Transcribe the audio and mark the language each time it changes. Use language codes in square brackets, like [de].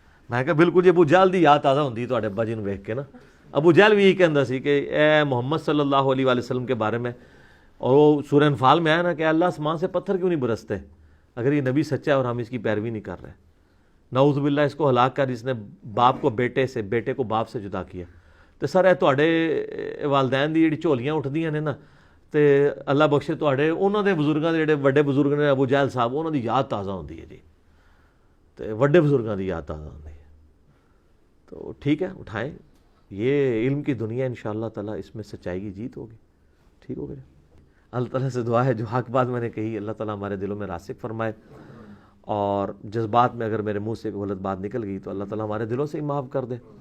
[pa] میں کہا بالکل جی ابو جہل دی یاد تازہ ہوندی تواڈے ابا جی نوں ویکھ کے نا. [ur] ابو جہل بھی یہی کہندا سی کہ اے محمد صلی اللہ علیہ وآلہ وسلم کے بارے میں, اور وہ سورہ انفال میں آیا نا کہ اللہ آسمان سے پتھر کیوں نہیں برستے اگر یہ نبی سچا ہے اور ہم اس کی پیروی نہیں کر رہے. نعوذ باللہ اس کو ہلاک کر جس نے باپ کو بیٹے سے, بیٹے کو باپ سے جدا کیا. [pa] تو سر اے تواڈے والدین دی جڑی جھولیاں اٹھدیاں نے نا, تے اللہ بخشے تواڈے انہاں دے بزرگاں دے جڑے وڈے بزرگ نے ابو جہل صاحب, انہاں دی یاد تازہ ہوندی ہے جی, تے وڈے بزرگاں دی یاد تازہ ہوندی ہے. [ur] تو ٹھیک ہے اٹھائیں, یہ علم کی دنیا انشاءاللہ تعالیٰ اس میں سچائی کی جیت ہوگی. ٹھیک ہوگا. اللہ تعالیٰ سے دعا ہے جو حق بات میں نے کہی اللہ تعالیٰ ہمارے دلوں میں راسخ فرمائے, اور جذبات میں اگر میرے منہ سے کوئی غلط بات نکل گئی تو اللہ تعالیٰ ہمارے دلوں سے ہی معاف کر دے.